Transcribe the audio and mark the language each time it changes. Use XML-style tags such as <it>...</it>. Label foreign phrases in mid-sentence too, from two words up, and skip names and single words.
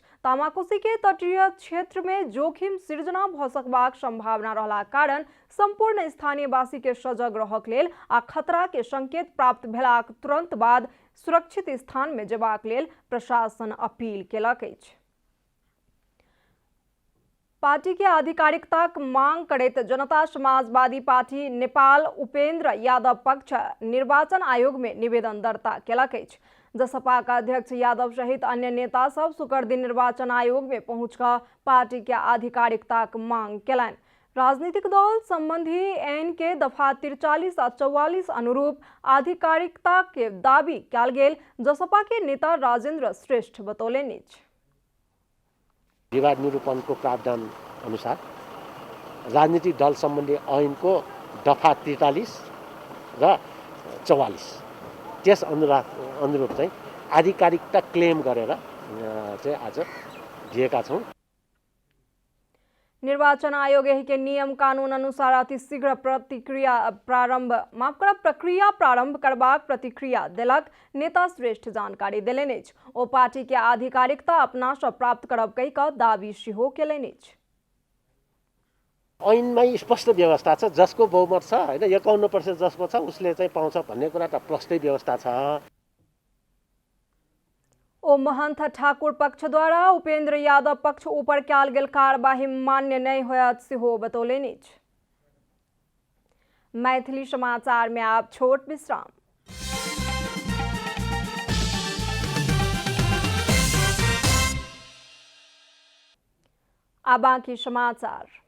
<mai>तामाकोसी के तटीय क्षेत्र में जोखिम सृजना भ सकबाक संभावना रहला कारण संपूर्ण स्थानीय वासी के सजग रहक लेल आ खतरा के संकेत प्राप्त भेलाक तुरंत बाद सुरक्षित स्थान में जेबाक लेल प्रशासन अपील केलक अछि। पार्टी के आधिकारिकताक मांग करैत जनता समाजवादी पार्टी नेपाल उपेंद्र यादव पक्ष निर्वाचन आयोग में निवेदन दर्ता केलक अछि। जसपा का अध्यक्ष यादव सहित अन्य नेता सब शुक्र दिन निर्वाचन आयोग में पहुंच कर पार्टी के आधिकारिकताक मांग केलनि। राजनीतिक दल संबंधी आईन के दफा 43 आ 44 अनुरूप आधिकारिकता के दावी कयल गेल जसपा के नेता राजेंद्र श्रेष्ठ बतौलनि अछि।</mai> <ne>विवाद निरूपण को प्रावधान अनुसार राजनीतिक दल सम्बन्धी ऐन को दफा 43 र 44 त्यस अनुरूप चाहिँ आधिकारिकता क्लेम गरेर चाहिँ आज दिएका छौं।</ne> <mai>निर्वाचन आयोग यही के नियम कानून अनुसार अतिशीघ्र प्रक्रिया प्रारंभ करबाक प्रतिक्रिया देलक नेता श्रेष्ठ जानकारी देलनि अछि। ओ पार्टी के आधिकारिकता अपना सँ प्राप्त करब कहि कऽ दावी सेहो केलनि अछि।</mai> <ne>ऐनमै स्पष्ट व्यवस्था छ, जसको बहुमत छ हैन 51% जसको छ उसले चाहिँ पाउँछ भन्ने कुरा त प्रष्टै व्यवस्था छ।</ne> <mai>ओ महंत ठाकुर पक्ष द्वारा उपेंद्र यादव पक्ष ऊपर कयल गेल कार्यवाही मान्य नहीं होयत सेहो बतौलनि अछि। मैथिली समाचार में आप छोट विश्राम। अब बाकी समाचार।</mai>